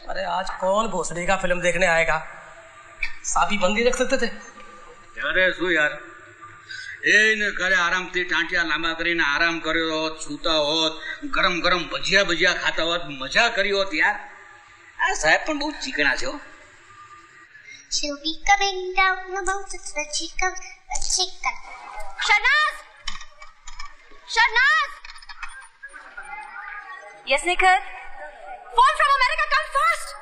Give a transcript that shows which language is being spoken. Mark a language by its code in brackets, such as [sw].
[hi] अरे आज कौन भोसड़ी का फिल्म देखने आएगा? साथी बंदी देख सकते थे. [gu] અરે શું યાર, એને ઘરે આરામથી ટાંટિયા લાંબા કરીને આરામ કર્યો હોત, સૂતા હોત, ગરમ ગરમ ભજીયા ભજીયા ખાતા હોત, મજા કરી હોત યાર. આ સાહેબ પણ બહુ ચીકણા છે હો. [en] She'll be coming down about it when she comes. Shahnaz! Shahnaz! Yes, Nikhil? Phone from America, come fast!